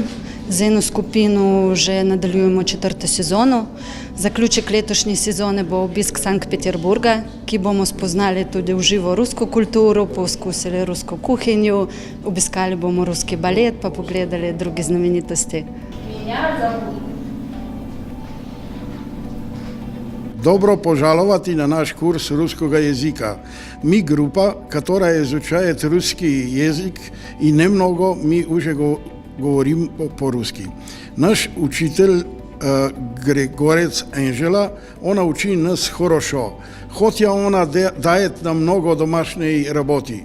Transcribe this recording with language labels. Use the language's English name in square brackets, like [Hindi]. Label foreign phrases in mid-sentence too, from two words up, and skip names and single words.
[Slovenian] Z eno skupino že nadaljujemo 4. sezono. Zaključek letošnje sezone bo obisk Sankt-Peterburga, ki bomo spoznali tudi v živo rusko kulturo, poskusili rusko kuhinjo, obiskali bomo ruski balet, pa pogledali druge znamenitosti. [Russian] Добро пожаловать на наш курс русского языка. Мы группа, которая изучает русский язык, и немного мы уже говорим по-русски. Наш учитель Григорец Анжела, она учит нас хорошо, хотя она дает нам много домашней работы.